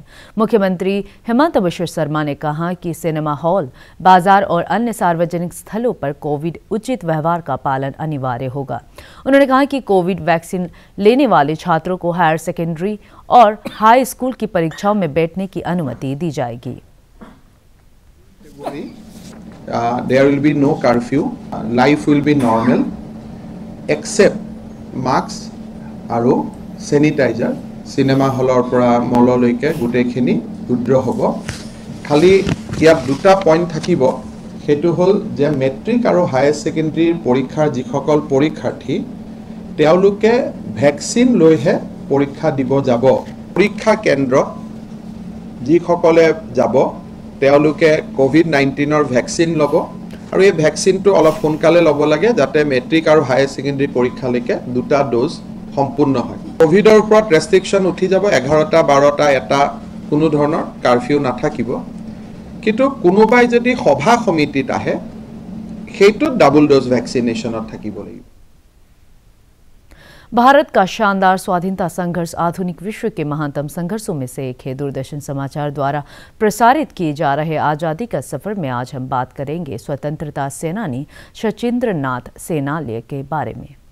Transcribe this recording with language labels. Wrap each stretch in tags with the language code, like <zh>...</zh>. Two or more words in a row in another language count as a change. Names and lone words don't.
<hi>मुख्यमंत्री हेमंत बिश्व शर्मा ने कहा कि</hi> <en>cinema hall,</en> <hi>बाजार और अन्य सार्वजनिक स्थलों पर कोविड उचित व्यवहार का पालन अनिवार्य होगा। उन्होंने कहा कि कोविड वैक्सीन लेने वाले छात्रों को</hi> <en>higher secondary</en> <hi>और</hi> <en>high school</en> <hi>की परीक्षाओं में बैठने की अनुमति दी जाएगी।</hi> <en>There will be no curfew. Life will be normal, except mask আৰু sanitizer.</en> <as>Cinema hallor পৰা মললৈকে গোটেইখিনি উদ্ৰ হ'ব। খালি ইয়াত দুটা পইণ্ট থাকিব, সেইটো হ'ল যে মেট্ৰিক আৰু</as> <en>higher secondary</en> <as>পৰীক্ষাৰ যিসকল পৰীক্ষাৰ্থী তেওঁলোকে ভেকচিন লৈহে পৰীক্ষা দিব যাব। পৰীক্ষা কেন্দ্ৰত যিসকলে যাব তেওঁলোকে কোভিড-19 ভেকচিন ল'ব আৰু এই ভেকচিনটো অলপ সোনকালে ল'ব লাগে যাতে মেট্ৰিক আৰু</as> <en>higher secondary</en> <as>পৰীক্ষালৈকে দুটা ড'জ সম্পূৰ্ণ হয়। কোভিডৰ ওপৰত ৰেষ্ট্ৰিকশ্যন উঠি যাব, 11টা 12টা এটা কোনো ধৰণৰ কাৰফিউ নাথাকিব। কিন্তু কোনোবাই যদি সভা সমিতিত আহে সেইটোত</as> <en>double dose</en> <as>ভেকচিনেশ্যনত থাকিব লাগিব।</as> <hi>भारत का शानदार स्वाधीनता संघर्ष आधुनिक विश्व के महानतम संघर्षों में से एक है। दूरदर्शन समाचार द्वारा प्रसारित किए जा रहे आज़ादी का सफर में आज हम बात करेंगे स्वतंत्रता सेनानी सचिंद्र नाथ सेनाल्य के बारे में।</hi>